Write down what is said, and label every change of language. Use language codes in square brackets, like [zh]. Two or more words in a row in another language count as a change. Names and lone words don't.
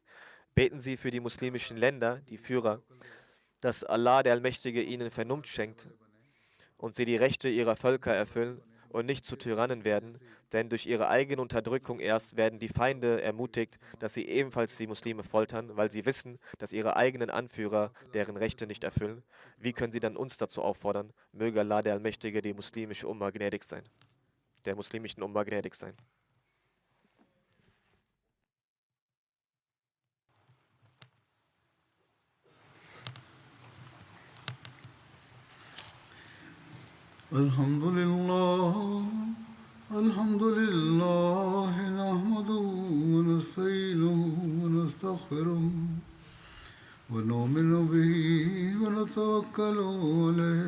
[de] Beten Sie für die muslimischen Länder, die Führer, dass Allah, der Allmächtige, ihnen Vernunft schenkt und sie die Rechte ihrer Völker erfüllen und nicht zu Tyrannen werden, denn durch ihre eigene Unterdrückung erst werden die Feinde ermutigt, dass sie ebenfalls die Muslime foltern, weil sie wissen, dass ihre eigenen Anführer deren Rechte nicht erfüllen. Wie können sie dann uns dazu auffordern? Möge Allah, der Allmächtige, die muslimische Umma gnädig sein. Der muslimischen Umma gnädig sein. [ar] الحمد لله نحمده ونستعينه ونستغفره ونؤمن به ونتوكل عليه